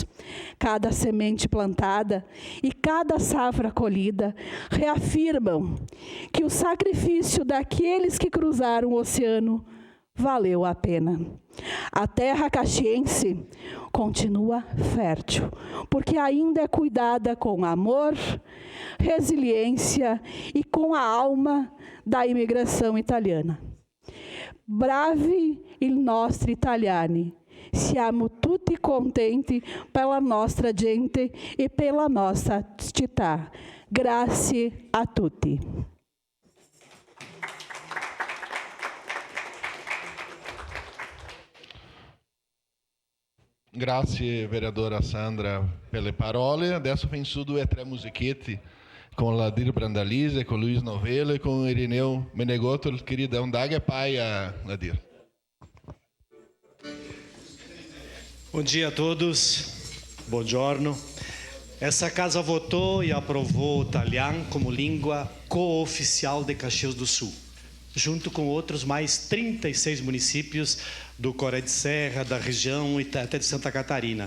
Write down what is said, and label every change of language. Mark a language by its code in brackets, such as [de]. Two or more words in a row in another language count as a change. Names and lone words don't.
[pt] Cada semente plantada e cada safra colhida reafirmam que o sacrifício daqueles que cruzaram o oceano valeu a pena. A terra caxiense continua fértil, porque ainda é cuidada com amor, resiliência e com a alma da imigração italiana. [it] Bravi il nostro italiani, siamo tutti contenti pela nostra gente e [pt] pela nossa [it] città. Grazie a tutti. Grazie, vereadora Sandra, pelle parole. Adesso penso due o tre musichette con Ladir Brandalise, con Luiz Novello e com Irineu Menegotto, [pt] queridão da Águia Paia, [it] Ladir. [pt] Bom dia a todos, buongiorno. Essa casa votou e aprovou o italiano como língua cooficial de Caxias do Sul, junto com outros mais 36 municípios do Coré de Serra, da região e até de Santa Catarina.